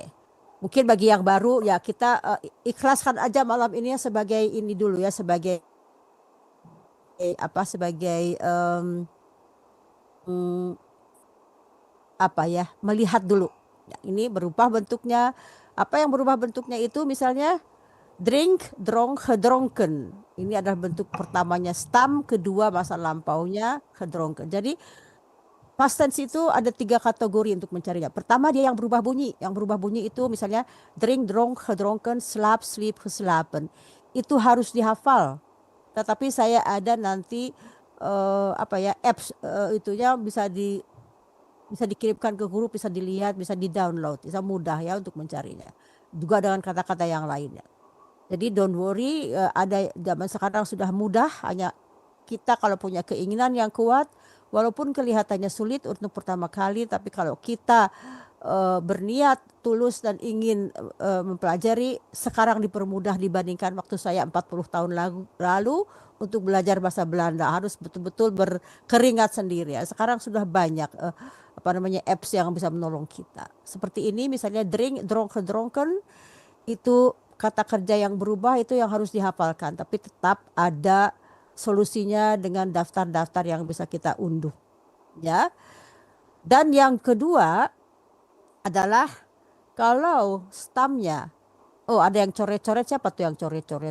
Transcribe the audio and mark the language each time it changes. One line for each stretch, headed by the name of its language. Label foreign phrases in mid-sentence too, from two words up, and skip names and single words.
Indonesian: Mungkin bagi yang baru ya kita ikhlaskan aja malam ini ya sebagai ini dulu ya, sebagai sebagai melihat dulu. Ya, ini berubah bentuknya. Apa yang berubah bentuknya itu misalnya
Dutch: drink, dronk, gedronken.
Indonesian: Ini adalah bentuk pertamanya stam, kedua masa lampaunya gedronken. Jadi past tense itu ada 3 kategori untuk mencarinya. Pertama dia yang berubah bunyi. Yang berubah bunyi itu misalnya
Dutch: drink, dronk, gedronken, slap, sleep, geslapen.
Indonesian: Itu harus dihafal. Tetapi saya ada nanti apps itunya bisa dikirimkan ke guru, bisa dilihat, bisa di-download, bisa mudah ya untuk mencarinya. Juga dengan kata-kata yang lainnya. Jadi
English: don't worry,
Indonesian: ada zaman sekarang sudah mudah, hanya kita kalau punya keinginan yang kuat, walaupun kelihatannya sulit untuk pertama kali, tapi kalau kita berniat tulus dan ingin mempelajari, sekarang dipermudah dibandingkan waktu saya 40 tahun lalu untuk belajar bahasa Belanda, harus betul-betul berkeringat sendiri ya. Sekarang sudah banyak apps yang bisa menolong kita. Seperti ini misalnya
Dutch: drink, dronk, gedronken,
Indonesian: itu kata kerja yang berubah itu yang harus dihafalkan, tapi tetap ada solusinya dengan daftar-daftar yang bisa kita unduh ya. Dan yang kedua adalah kalau stamnya, ada yang coret-coret, siapa tuh yang coret-coret?